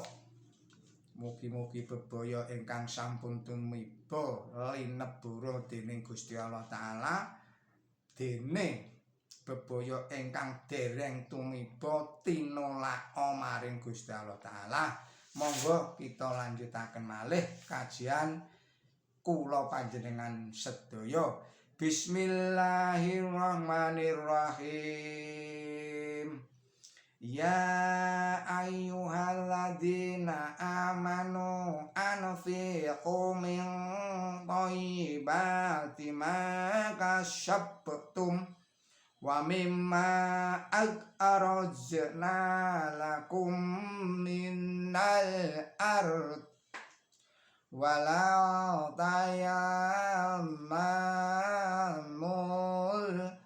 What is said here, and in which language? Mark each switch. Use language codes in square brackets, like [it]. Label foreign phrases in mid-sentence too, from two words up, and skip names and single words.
[jv] Mugi-mugi bebaya ingkang sampun tumiba linebura dening Gusti Allah taala, dene bebaya ingkang dereng tumiba tinolaka maring Gusti Allah taala. Monggo kita lanjutaken malih kajian kula panjenengan sedaya. [ar] بسم الله الرحمن الرحيم. يا أيها الذين آمنوا أنفقوا من طيبات ما كسبتم ومما أخرجنا لكم من الأرض ولا تيمموا